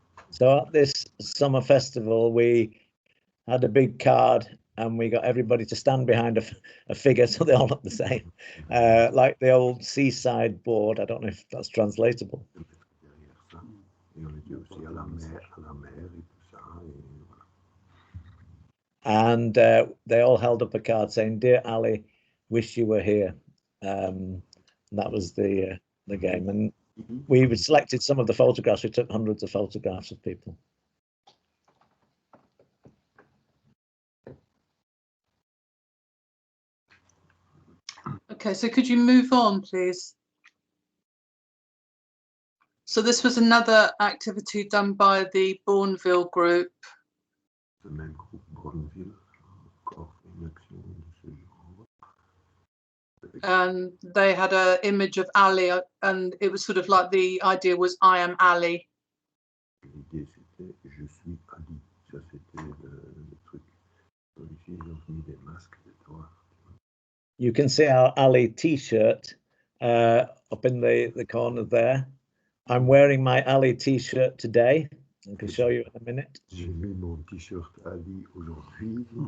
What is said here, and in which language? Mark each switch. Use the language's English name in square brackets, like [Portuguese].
[English] So at this summer festival, we had a big card and we got everybody to stand behind a figure so they all look the same, like the old seaside board. I don't know if that's translatable. [French] Derrière ça. Et on était aussi à la mer et tout ça. Et voilà. [English] And they all held up a card saying, "Dear Ali, wish you were here." That was the game, and we selected some of the photographs. We took hundreds of photographs of people. Okay, so could you move on, please? So this was another activity done by the Bourneville group. [French] Ce même groupe Bourneville, encore une action de ce genre. [English] And they had an image of Ali, and it was sort of like the idea was, I am Ali. [French] L'idée c'était je suis Ali. Ça c'était le truc. Donc ici ils ont mis des masques, des toits. [English] You can see our Ali t-shirt up in the corner there. I'm wearing my Ali t-shirt today. I can show you in a minute. [French] J'ai mis mon t-shirt Ali aujourd'hui.